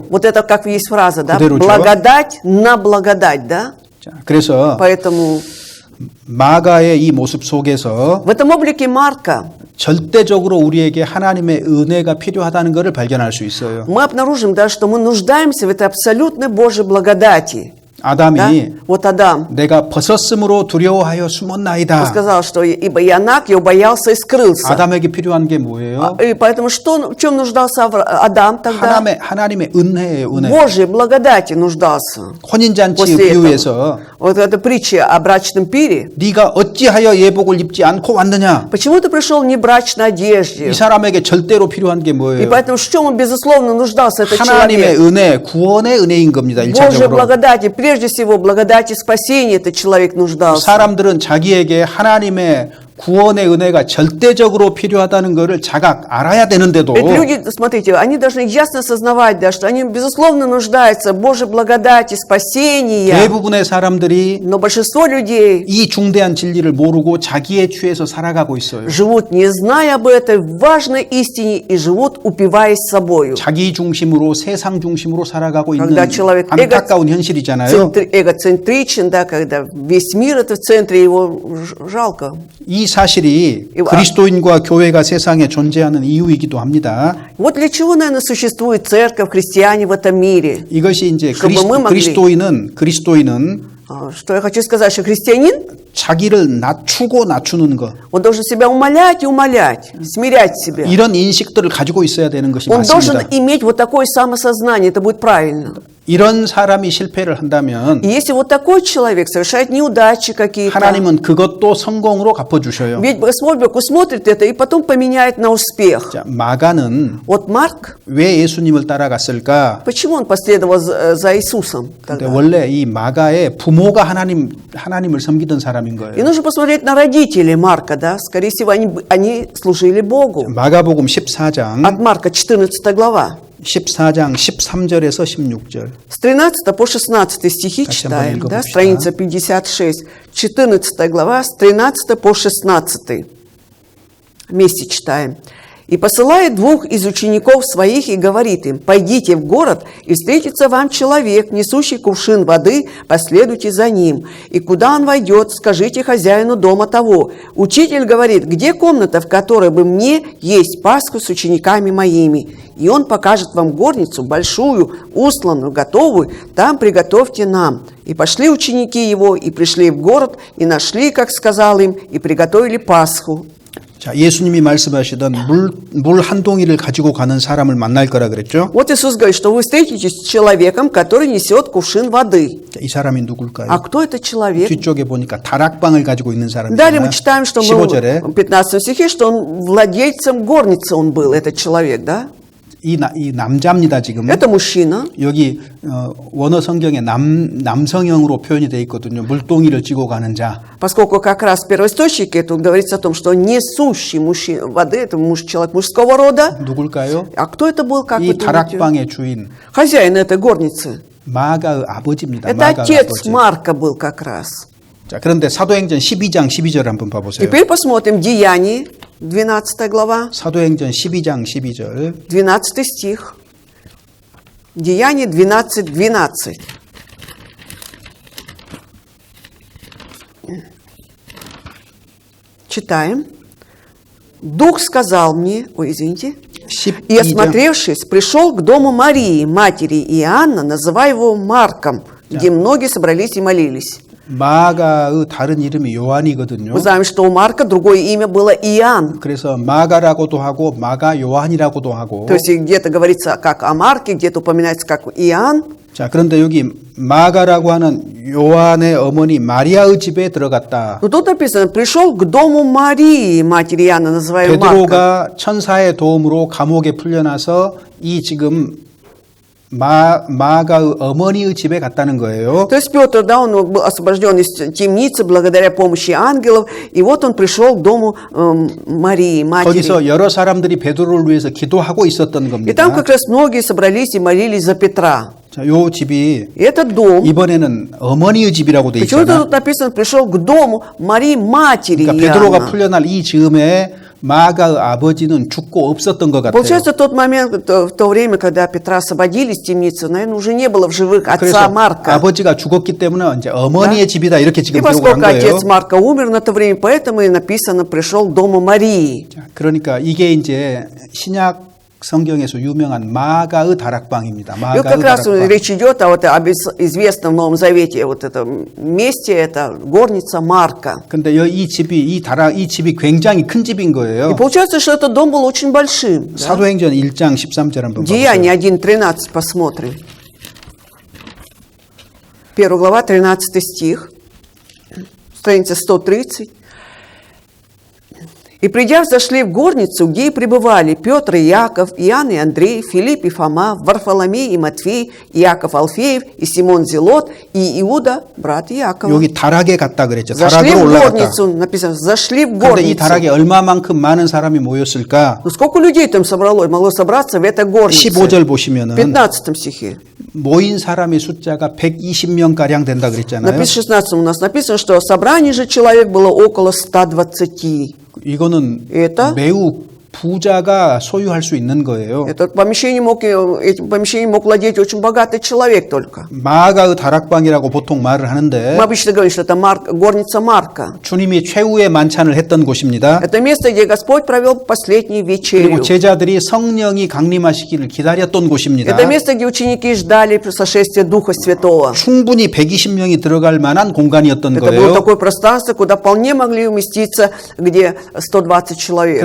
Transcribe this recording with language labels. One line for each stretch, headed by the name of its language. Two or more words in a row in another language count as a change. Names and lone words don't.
Russian: Вот это как есть фраза, да?
Korean: 그대로죠.
Russian: Благодать на благодать, да?
Korean: 자, 그래서
Russian: Поэтому
Korean: 마가의 이 모습 속에서
Russian: В этом облике Марка
Korean: 절대적으로 우리에게 하나님의 은혜가 필요하다는 것을 발견할 수 있어요.
Russian: мы обнаружим, да, что мы нуждаемся в этой абсолютной Божьей благодати. Да?
Korean: 아담이
Russian: Вот Адам
Korean: 내가 벗었으므로 두려워하여
Russian: он
Korean: 숨었나이다.
Russian: сказал, что ибо я наг, я убоялся и скрылся.
Korean: 아담에게 필요한 게 뭐예요?
Russian: И поэтому в чем нуждался Адам тогда?
Korean: 하나님의 은혜예요, 은혜.
Russian: Божьей благодати нуждался.
Korean: 혼인잔치의
Russian: После
Korean: 비유에서
Russian: Вот эта притча о брачном пире.
Korean: 네가 어찌하여 예복을 입지 않고 왔느냐?
Russian: Почему ты пришел не в брачной одежде?
Korean: 이 사람에게 절대로 필요한 게
Russian: И
Korean: 뭐예요?
Russian: поэтому в чем он безусловно нуждался, этот
Korean: 하나님의
Russian: человек?
Korean: 은혜, 구원의 은혜인 겁니다.
Russian: Божьей
Korean: 1차적으로.
Russian: благодати, прежде всего благодати спасения этот человек нуждался.
Korean: 사람들은 자기에게 하나님의 구원의 은혜가 절대적으로 필요하다는 것을 자각 알아야 되는데도
Russian: Ведь люди, смотрите, они должны ясно осознавать, да, что они безусловно нуждаются в Божьей благодати, спасения.
Korean: 대부분의 사람들이
Russian: Но большинство людей
Korean: 이 중대한 진리를 모르고 자기에 취해서 살아가고 있어요.
Russian: живут, не зная об этой важной истине, и живут, упиваясь собою.
Korean: 자기 중심으로 세상 중심으로 살아가고 있는
Russian: Когда человек
Korean: 안타까운 현실이잖아요.
Russian: эгоцентричен, да, когда весь мир это в центре, его жалко.
Korean: 이 사실이 그리스도인과 교회가 세상에 존재하는 이유이기도 합니다.
Russian: Вот для чего, наверное, существует церковь, христиане в этом мире.
Korean: 이것이 이제
Russian: чтобы мы могли-
Korean: 그리스도인은
Russian: Что я хочу сказать, что христианин,
Korean: 자기를 낮추고 낮추는 것
Russian: он должен себя умолять и умолять, смирять себя.
Korean: 이런 인식들을 가지고 있어야 되는 것이
Russian: Он должен
Korean: 맞습니다.
Russian: иметь вот такое самосознание, это будет правильно.
Korean: 이런 사람이 실패를 한다면
Russian: И если вот такой человек совершает неудачи какие-то,
Korean: 하나님은 그것도 성공으로 갚아주셔요.
Russian: ведь Господь Бог усмотрит это и потом поменяет на успех.
Korean: 자, 마가는
Russian: Вот Марк,
Korean: 왜 예수님을 따라갔을까?
Russian: почему он последовал за Иисусом
Korean: 근데
Russian: тогда?
Korean: 원래 이 마가의 부모가 하나님을 섬기던 사람인
Russian: И
Korean: 거예요.
Russian: нужно посмотреть на родителей Марка, да, скорее всего, они служили Богу.
Korean: 마가복음 14장
Russian: От Марка 14 глава.
Korean: 14장 13절에서 16절.
Russian: С 13 по 16 стихи Давайте читаем,
Korean: 한번
Russian: да,
Korean: 읽어봅시다.
Russian: страница 56, 14 глава, с 13 по 16. Вместе читаем. «И посылает двух из учеников своих и говорит им, пойдите в город, и встретится вам человек, несущий кувшин воды, последуйте за ним. И куда он войдет, скажите хозяину дома того. Учитель говорит, где комната, в которой бы мне есть Пасху с учениками моими? И он покажет вам горницу, большую, устланную, готовую, там приготовьте нам. И пошли ученики его, и пришли в город, и нашли, как сказал им, и приготовили Пасху».
Korean: 자, 예수님이 말씀하시던 물 한 동이를 가지고 가는 사람을 만날 거라 그랬죠?
Russian: Вот Иисус говорит, что вы встретитесь с человеком, который несет кувшин воды.
Korean: 자, 이 사람이 누굴까요?
Russian: А кто это человек?
Korean: 뒤쪽에 보니까 다락방을 가지고 있는
Russian: Далее
Korean: 사람이잖아요.
Russian: мы читаем, что
Korean: 15절에
Russian: в 15 стихе, что он владельцем горницы он был, этот человек, да?
Korean: 이 남자입니다, 지금.
Russian: Это мужчина.
Korean: 여기 원어 성경에 남성형으로 표현이 되어 있거든요. 물동이를 쥐고 가는 자.
Russian: Поскольку как раз в первоисточнике тут говорится о том, что несущий мужчина воды, это человек мужского рода.
Korean: 누굴까요?
Russian: А кто это был, как вы
Korean: 이
Russian: думаете?
Korean: 다락방의 주인
Russian: Хозяин этой горницы.
Korean: 마가의 아버지입니다.
Russian: Это
Korean: 마가의
Russian: отец
Korean: 아버지.
Russian: Марка был как раз.
Korean: 자, 그런데 사도행전 12장 12절 한번 봐보세요.
Russian: Теперь посмотрим Деяния, 12 глава.
Korean: 사도행전 12장 12절.
Russian: 12 стих. Деяние 12, 12. Читаем. Дух сказал мне, ой, извините, и
Korean: 12장.
Russian: осмотревшись, пришел к дому Марии, матери Иоанна, называя его Марком, где многие собрались и молились.
Korean: 마가의 다른 이름이 요한이거든요.
Russian: Мы знаем, что у Марка другое имя было Иоанн.
Korean: 그래서 마가라고도 하고 마가 요한이라고도 하고.
Russian: То есть где-то говорится как о Марке, где-то упоминается как Иоанн.
Korean: 자, 그런데 여기 마가라고 하는 요한의 어머니 마리아의 집에 들어갔다.
Russian: Но тут написано, пришел к дому Марии, матери Иоанна, называемой Марка.
Korean: 베드로가 천사의 도움으로 감옥에 풀려나서 이 지금 마가의 어머니의 집에 갔다는 거예요.
Russian: То есть Петр, да, он был освобожден из темницы благодаря помощи ангелов, и вот он пришел к дому Марии, матери.
Korean: 거기서 여러 사람들이 베드로를 위해서 기도하고 있었던
Russian: И
Korean: 겁니다.
Russian: там как раз многие собрались и молились за Петра.
Korean: 자, 요 집이
Russian: И этот дом,
Korean: 이번에는 어머니의 집이라고 돼
Russian: почему-то
Korean: 있잖아.
Russian: тут написано, пришел к дому Марии, матери
Korean: 그러니까 베드로가
Russian: Иоанна.
Korean: 풀려날 이 즈음에 마가의 아버지는 죽고 없었던 것 같아요.
Russian: Получается, тот момент, в то время, когда Петра освободили из темницы, наверное, уже не было в живых отца
Korean: 그래서
Russian: Марка.
Korean: 아버지가 죽었기 때문에 이제 어머니의 집이다 이렇게
Russian: И
Korean: 지금 기록을 한
Russian: поскольку
Korean: 거예요.
Russian: отец Марка умер на то время, поэтому и написано «пришел к дому Марии».
Korean: 자, 그러니까 이게 이제 신약 성경에서 유명한 마가의 다락방입니다.
Russian: И вот
Korean: 마가의
Russian: как раз
Korean: 다락방.
Russian: речь идет об известном в Новом Завете вот этом месте, это горница Марка.
Korean: 근데 이 집이 굉장히 큰 집인
Russian: И
Korean: 거예요.
Russian: получается, что этот дом был очень большим. Да?
Korean: 사도행전 1장 13절 한번
Russian: Деяния
Korean: 보세요.
Russian: 1.13 посмотрим. 1 глава, 13 стих, страница 130. «И, придя, зашли в горницу, где и пребывали Петр и Яков, Иоанн и Андрей, Филипп и Фома, Варфоломей и Матфей, Иаков Алфеев и Симон Зелот и Иуда, брат Иакова».
Korean: 여기 다락에 갔다 그랬죠.
Russian: Зашли
Korean: 다락으로
Russian: в
Korean: 올라갔다.
Russian: горницу, написано, зашли в
Korean: 그런데 이
Russian: горницу.
Korean: 다락에 얼마만큼 많은 사람이 모였을까?
Russian: Ну, сколько людей там могло собраться в этой горнице?
Korean: 15절
Russian: В
Korean: 보시면은
Russian: 15 стихе.
Korean: 모인 사람의 숫자가 120명 가량 된다 그랬잖아요.
Russian: Написано 16 у нас написано, что собрание же человек было около 120.
Korean: 이거는
Russian: Это?
Korean: 매우 부자가 소유할 수 있는 거예요.
Russian: Этим помещением мог владеть очень богатый человек только.
Korean: 마가의 다락방이라고 보통 말을 하는데
Russian: Мы обычно говорим, что это горница Марка.
Korean: 주님이 최후의 만찬을 했던 곳입니다.
Russian: Это место, где Господь провел последнюю вечерю.
Korean: 그리고 제자들이 성령이 강림하시기를 기다렸던 곳입니다.
Russian: Это место, где ученики ждали сошествия Духа Святого.
Korean: 충분히 120명이 들어갈 만한 공간이었던
Russian: Это было
Korean: 거예요.
Russian: такое пространство, куда вполне могли уместиться, где 120 человек.